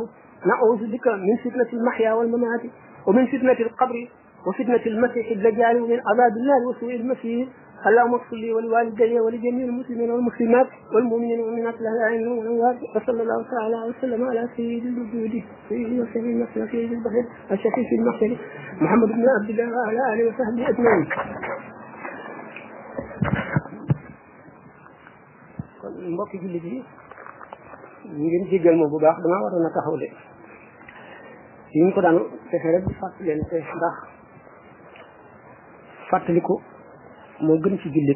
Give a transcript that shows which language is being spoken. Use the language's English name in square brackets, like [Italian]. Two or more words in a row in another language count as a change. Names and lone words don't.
[Arabic] نعوذ بك من فتنة المحيا والممات ومن فتنة القبر وفتنة المسيح الدجال ومن عذاب النار وسوء المسير. اللهم اغفر لي ولوالدي ولجميع المسلمين والمسلمات والمؤمنين والمؤمنات الأحياء والأموات وصلى الله تعالى وسلم على سيد الوجود سيد وسيد المحشر سيد البشر الشفيع في المحشر محمد بن عبد الله وعلى آله وصحبه أجمعين. [Wolof] kon mbokk jullit yi ngeen jéggal ma bu baax dama waroon a taxaw de yi ñu ko daan fexe rek di fàttali leen te ndax fàttaliku moo gën ci jullit.